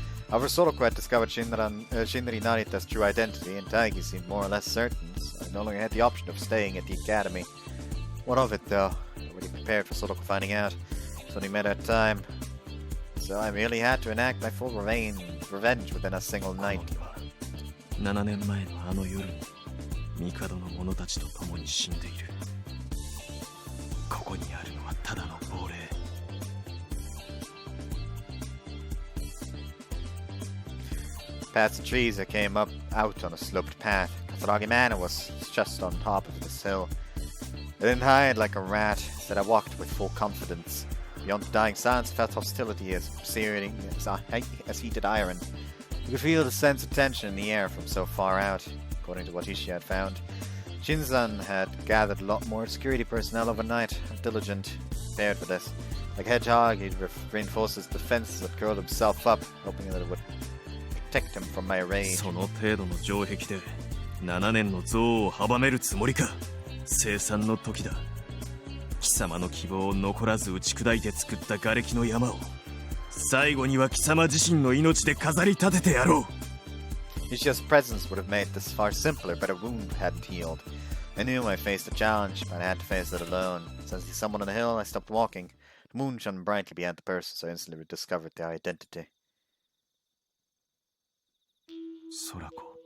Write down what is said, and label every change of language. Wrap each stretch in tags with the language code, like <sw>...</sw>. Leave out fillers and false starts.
<en>However, Sorako had discovered Shinri Narita's true identity, and Taigi seemed more or less certain, so I no longer had the option of staying at the academy. What of it, though? I already prepared for Sorako finding out. It's only a matter of time. So I merely had to enact my full revenge within a single night.</en> <ja>7年前のあの夜に帝の者たちと共に死んでいる。ここにあるのはただの亡霊。</ja> <en>Past the trees, I came out on a sloped path. Katsuragi Manor was just on top of this hill. I didn't hide like a rat, instead I walked with full confidence. Beyond the dying silence, I felt hostility as searing as heated iron. You could feel the sense of tension in the air from so far out. According to what Ishii had found, Shinzon had gathered a lot more security personnel overnight, diligent, prepared for this. Like a hedgehog, he'd reinforced his defenses and curled himself up, hoping that it would protect him from my rage.</en> <ja>その程度の城壁で7年の憎悪を阻めるつもりか。生産の時だ。貴様の希望を残らず打ち砕いて作った瓦礫の山を最後には貴様自身の命で飾り立ててやろう。</ja> <en>Ishia's presence would have made this far simpler, but a wound hadn't healed. I knew I faced a challenge, but I had to face it alone. Sensing someone on the hill, I stopped walking. The moon shone brightly behind the person, so I instantly discovered their identity. Sorako.</en>